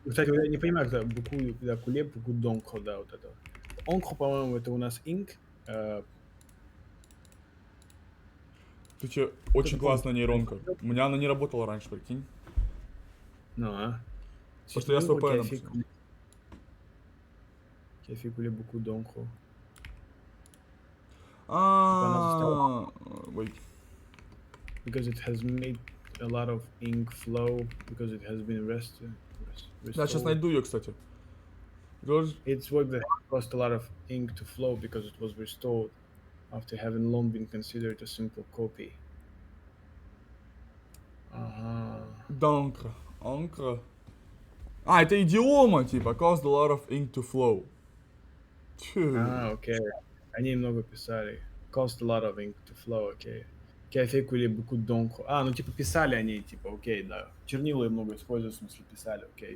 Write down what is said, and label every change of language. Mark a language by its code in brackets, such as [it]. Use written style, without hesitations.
[ru] Кстати, я не понимаю, когда куле, [fr] beaucoup d'encre, [ru] да, вот это. Encre, по-моему, это у нас ink. Ты че, очень классная нейронка. У меня она не работала раньше, прикинь. [fr] Non, hein. Parce que là, c'est pas un qui a fait couler beaucoup d'encre. [en] Ah, wait. Because it has made a lot of ink flow, because it has been [ru] Да, сейчас найду ее, кстати. [en] George, Its work that caused a lot of ink to flow because it was restored after having long been considered a simple copy. [fr] d'encre. Encre. [ru] А, это идиома, типа, [en] caused a lot of ink to flow. [ru] Тьфу. Окей. Они много писали. [en] Caused a lot of ink to flow, окей. [fr] Qui a fait couler beaucoup d'encre. [ru] Ну типа писали они, типа, окей, да. Чернила много используют, в смысле писали, окей.